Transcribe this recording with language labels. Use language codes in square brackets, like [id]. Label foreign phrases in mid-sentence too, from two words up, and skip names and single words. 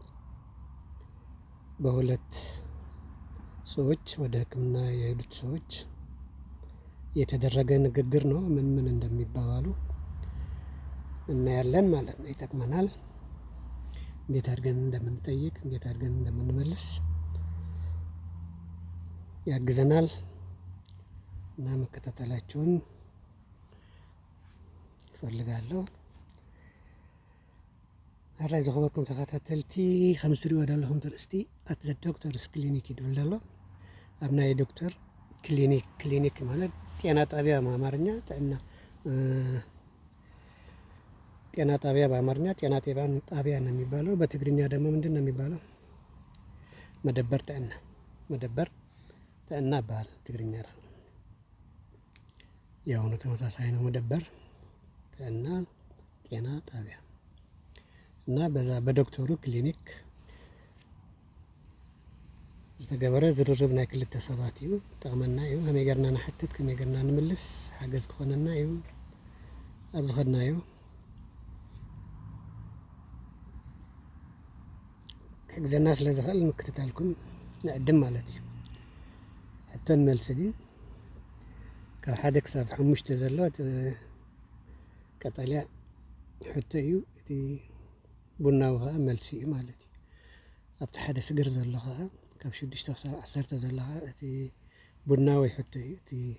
[am] በሁለት ሰዎች ወደ ሕክምና የሄዱት ሰዎች የተደረገ ንግግር ነው። ምን እንደሚባባሉ እናያለን ማለት ነው። ይጠቅመናል። እንዴት አድርገን እንደምንጠይቅ እንዴት አድርገን እንደምንመልስ ያግዘናል እና መከታተላችሁን እፈልጋለሁ። [ti] ኣራይ ዝኸበርኩም ተኸታተልቲ ከም ትሪእዎ ዘለኹም ትርእስቲ [en] at the doctor's clinic [ti] ይድብል ዘሎ። ኣብ ናይ ዶክተር ክሊኒክ ማለት [am] ጤና ጣቢያ በአማርኛ ጤና ጣቢያ በአማርኛ ጤና ጣቢያ ነው የሚባለው። በትግርኛ ደግሞ ምንድን ነው የሚባለው? መደበር ጥዕና ይባላል። ትግርኛ ያው ነው፣ ተመሳሳይ ነው። መደበር ጥዕና ጤና ጣቢያ እና [ti] በዛ በዶክተሩ ክሊኒክ ዝተገበረ ዝርርብ ናይ ክልተ ሰባት እዩ። ጠቕመና እዩ። ከመይ ጌርና ንሓትት ከመይ ጌርና ንምልስ ሓገዝ ክኾነና እዩ ኣብ ዝኸድናዮ ክግዘና ስለ ዝኽእል ምክትታልኩም ንዕድም ማለት እዩ። ሕቶን መልሲ ዲ ካብ 1 ክሳብ 5 ዘሎ ቀጠልያ ሕቶ እዩ። እቲ ቡናዊ ከዓ መልሲ እዩ ማለት እዩ። ኣብቲ ሓደ ስግር ዘሎ ከዓ ካብ 6 ክሳብ 10 ዘሎ ከዓ እቲ ቡናዊ ሕቶ እዩ። እቲ